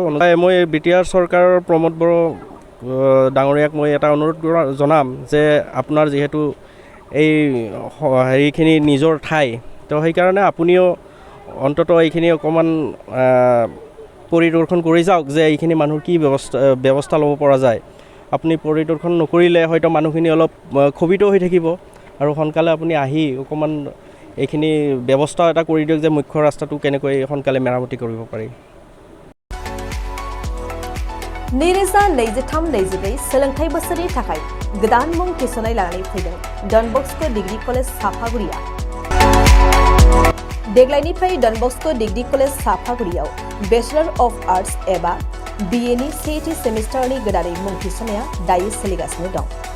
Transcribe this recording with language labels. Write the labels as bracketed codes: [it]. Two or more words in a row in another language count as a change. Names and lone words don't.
[as] মই BTR চৰকাৰৰ প্ৰমোদ বড়ো ডাঙৰীয়াক মই এটা অনুৰোধ জনাম যে আপোনাৰ যিহেতু এই হেৰিখিনি নিজৰ ঠাই, তো সেইকাৰণে আপুনিও অন্ততঃ এইখিনি অকণমান পৰিদৰ্শন কৰি যাওক যে এইখিনি মানুহৰ কি ব্যৱস্থা ল'ব পৰা যায়। আপুনি পৰিদৰ্শন নকৰিলে হয়তো মানুহখিনি অলপ ক্ষোভিত হৈ থাকিব, আৰু সোনকালে আপুনি আহি অকণমান এইখিনি ব্যৱস্থা এটা কৰি দিয়ক যে মুখ্য ৰাস্তাটো কেনেকৈ সোনকালে মেৰামতি কৰিব পাৰি। [brx] नैरोजा 23-24 सोलोंथाइ बोसोरनि थाखाय गोदान मुं थिसननाय लानानै फैदों डन बस्क' डिग्री कलेज साफागुरिया। देग्लायनिफ्राय डन बस्क' डिग्री कलेज साफागुरियाव [en] Bachelor of Arts [brx] एबा BA नि सेथि सेमिस्टारनि गोदानै मुं थिसननाया दायो सोलिगासिनो दं।